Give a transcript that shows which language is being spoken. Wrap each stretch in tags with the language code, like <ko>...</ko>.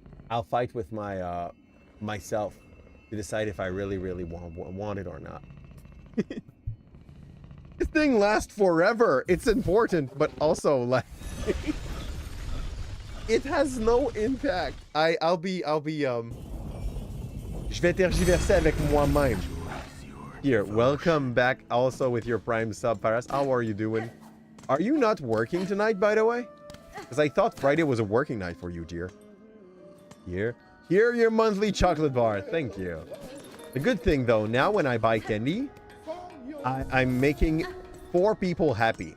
<en>I'll fight with my myself to decide if I really want it or not. This thing lasts forever. It's important, but also like it has no impact. I'll be</en> <fr>je vais tergiverser avec moi-même.</fr> <en>Here, welcome back also with your Prime sub, Paras. How are you doing? Are you not working tonight, by the way? Because I thought Friday was a working night for you, dear. Here, your monthly chocolate bar. Thank you. The good thing, though, now when I buy candy, I'm making 4 people happy.</en>